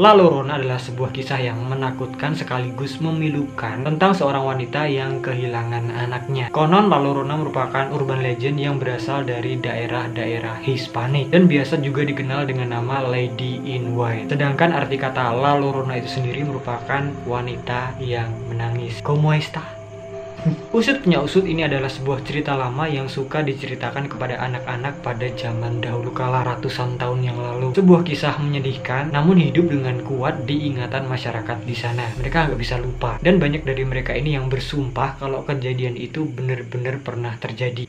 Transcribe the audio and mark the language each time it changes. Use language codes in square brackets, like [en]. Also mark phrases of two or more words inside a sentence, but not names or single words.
[id] La Llorona adalah sebuah kisah yang menakutkan sekaligus memilukan tentang seorang wanita yang kehilangan anaknya. Konon La Llorona merupakan [en] urban legend [id] yang berasal dari daerah-daerah Hispanik dan biasa juga dikenal dengan nama Lady in White. Sedangkan arti kata La Llorona itu sendiri merupakan wanita yang menangis. [es] ¿Cómo está? [id] Usut punya usut ini adalah sebuah cerita lama yang suka diceritakan kepada anak-anak pada zaman dahulu kala ratusan tahun yang lalu. Sebuah kisah menyedihkan namun hidup dengan kuat di ingatan masyarakat di sana. Mereka nggak bisa lupa. Dan banyak dari mereka ini yang bersumpah kalau kejadian itu benar-benar pernah terjadi.